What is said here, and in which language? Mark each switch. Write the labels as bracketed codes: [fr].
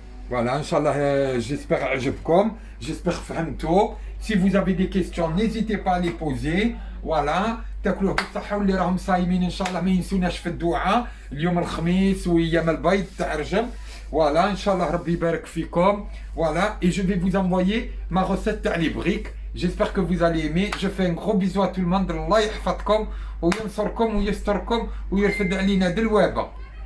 [fr] Voilà, Inch'Allah, j'espère عجبكم, j'espère فهمتوا. Si vous avez des questions, n'hésitez pas à les poser. [ar] Voilà, تاكلوه بالصحة واللي راهم صايمين إن شاء الله ما ينسوناش في الدعاء اليوم الخميس وأيام البيض تاع رجب. Voilà, إن شاء الله ربي يبارك فيكم. [fr] Voilà, et je vais vous envoyer ma recette تاع les briques. J'espère que vous allez aimer. Je fais un gros bisou à tout le monde. الله يحفظكم وينصركم ويستركم ويرفد علينا دلوابة.